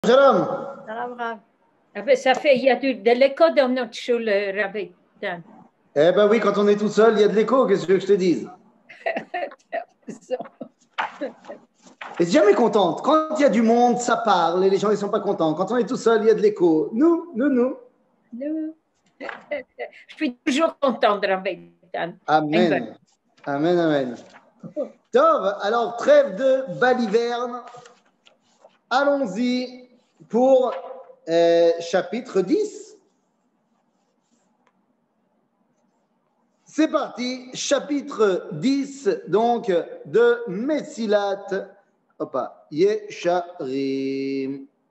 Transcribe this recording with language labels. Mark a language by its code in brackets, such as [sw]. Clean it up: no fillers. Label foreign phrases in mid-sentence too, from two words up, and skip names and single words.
[fr] Shalom. Shalom, Rav. Ça fait, il y a de l'écho dans notre choule, Rav Eitan. Eh ben oui, quand on est tout seul, il y a de l'écho, qu'est-ce que tu veux que je te dise? Et jamais contente. Quand il y a du monde, ça parle et les gens ne sont pas contents. Quand on est tout seul, il y a de l'écho. Nous. Nous. Je suis toujours contente, Rav Eitan. Amen. Amen, amen. Tov, alors trêve de baliverne. Allons-y pour chapitre 10. C'est parti, chapitre 10, donc, de Messilat Yesharim.